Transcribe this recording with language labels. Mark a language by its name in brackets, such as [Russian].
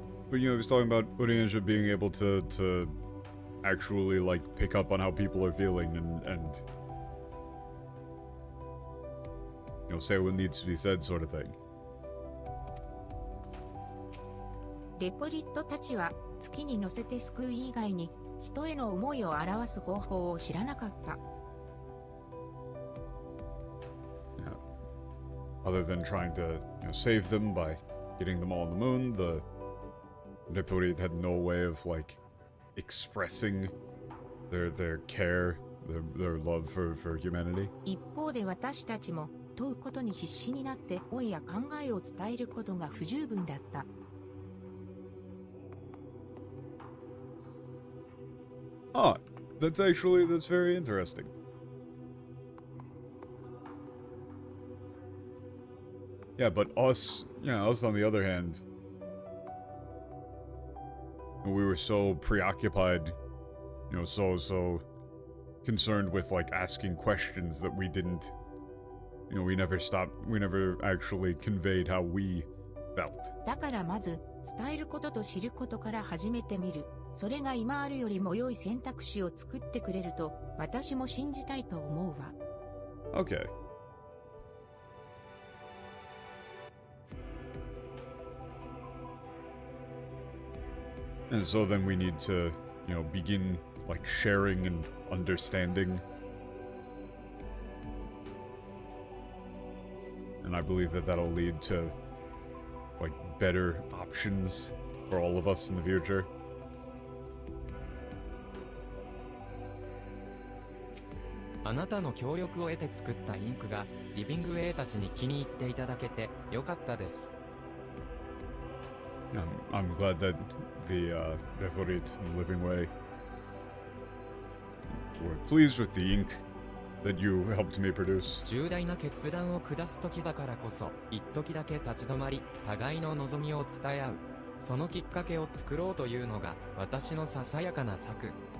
[English] But, you know, he was talking about Uriansha being able to actually, like, pick up on how people are feeling and you know, say what needs to be said, sort of thing. [Japanese] レポリットたちは月に乗せて救う以外に人への思いを表す方法を知らなかった。 [English] Yeah. Other than trying to, you know, save them by getting them all on the moon, the Leporit had no way of, like, expressing their care, their love for humanity. [Japanese] 一方で私たちも問うことに必死になって思いや考えを伝えることが不十分だった。 [English] Ah, that's very interesting. Yeah, but us on the other hand, we were so preoccupied, you know, so concerned with, like, asking questions that we didn't, you know, we never actually conveyed how we felt. [Japanese] だからまず伝えることと知ることから始めてみる。それが今あるよりも良い選択肢を作ってくれると私も信じたいと思うわ。 [English] Okay. And so then we need to, you know, begin, like, sharing and understanding. And I believe that that'll lead to, like, better options for all of us in the future. [Japanese] あなたの協力を得て作ったインクがリビングウェイたちに気に入っていただけてよかったです。 [English] I'm glad that the Reforit and Living Way were pleased with the ink that you helped me produce. [Japanese] 重大な決断を下す時だからこそ、一時だけ立ち止まり、互いの望みを伝え合う。そのきっかけを作ろうというのが私のささやかな策。